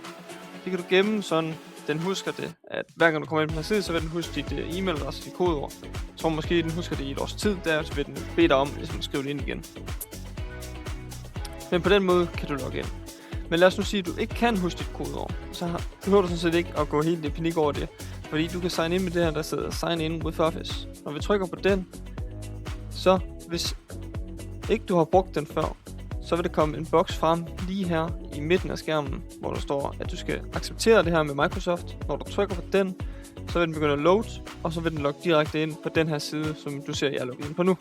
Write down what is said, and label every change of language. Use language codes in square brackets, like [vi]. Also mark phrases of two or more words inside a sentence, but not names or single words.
[da] Det kan du gemme sådan, den husker det, at hver gang du kommer ind på den side, så vil den huske dit e-mailadresse og dit kodeord. Jeg tror måske, den husker det i et års tid, så vil den bede dig om ligesom at skrive det ind igen. Men på den måde kan du logge ind. Men lad os nu sige, at du ikke kan huske dit kodeord. Så behøver du sådan set ikke at gå helt i panik over det. Fordi du kan [en] sign in [da] med det her, der sidder [en] Sign in with Office. [da] Når vi trykker på den, så hvis ikke du har brugt den før, så vil der komme en boks frem lige her i midten af skærmen, hvor der står, at du skal acceptere det her med Microsoft. Når du trykker på den, så vil den begynde at load, og så vil den logge direkte ind på den her side, som du ser, jeg logger ind på nu.